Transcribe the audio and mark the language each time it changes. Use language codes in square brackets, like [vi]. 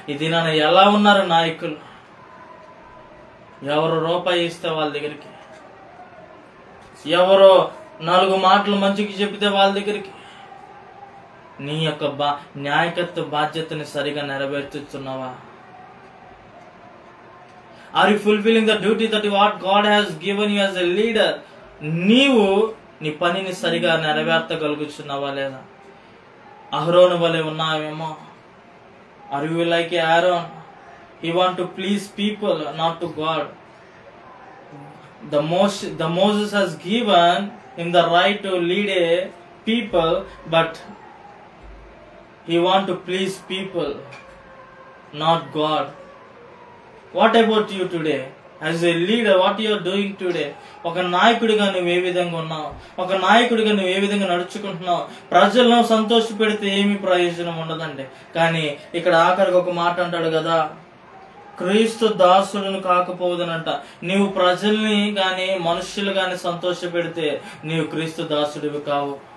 [te] ఇది నాన్న ఎలా ఉన్నారు నాయకులు? ఎవరు రూపాయి ఇస్తే వాళ్ళ దగ్గరికి, ఎవరో 4 మాటలు మంచికి చెప్తే వాళ్ళ దగ్గరికి. నీ యొక్క నాయకత్వ బాధ్యతని సరిగా నెరవేర్చుతున్నావా? [en] Are you fulfilling the duty that what God has given you as a leader? [te] నీవు నీ పనిని సరిగా నెరవేర్చగలుగుతున్నావా లేదా? అహరోను వలె ఉన్నావేమో. [en] Are you like Aaron? He want to please people, not to God. The Moses has given him the right to lead a people, but he want to please people, not God. What about you today? As a leader, what you are doing today? [te] ఒక నాయకుడిగా నువ్వు ఏ విధంగా ఉన్నావు? ఒక నాయకుడిగా నువ్వు ఏ విధంగా నడుచుకుంటున్నావు? ప్రజలను సంతోష పెడితే ఏమి ప్రయోజనం ఉండదండి. కానీ ఇక్కడ ఆఖరికి ఒక మాట అంటాడు కదా, క్రీస్తు దాసులను కాకపోదునంట. నీవు ప్రజల్ని గాని మనుష్యులు గాని సంతోష పెడితే నీవు క్రీస్తు దాసుడివి కావు.